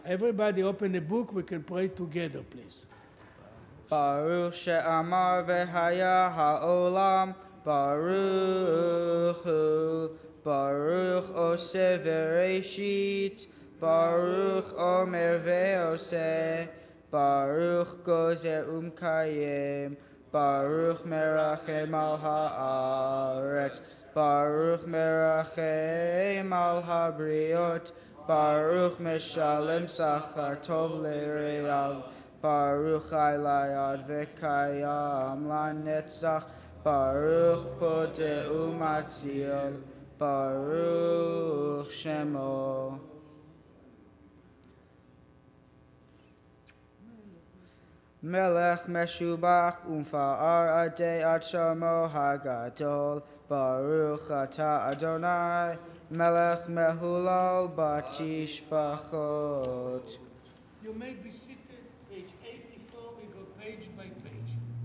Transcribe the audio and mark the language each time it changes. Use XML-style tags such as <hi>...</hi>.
<en>Everybody open a book, we can pray together, please.</en> <he>ברוך שאמר והיה העולם, ברוך הוא, ברוך עושה וראשית, ברוך אומר ועושה, ברוך גוזר ומקיים, ברוך מרחם על הארץ, ברוך מרחם על הבריות, ברוך משלם שכר טוב לרעיו, ברוך חי ליד וקיים לנצח, ברוך פודה ומציל, ברוך שמו. מלך משובח ומפאר עדי עד שמו הגדול, ברוך אתה אדוני, מלך מהולל בתשבחות.</he> <en>You may be seated, page 84, we go page by page.</en>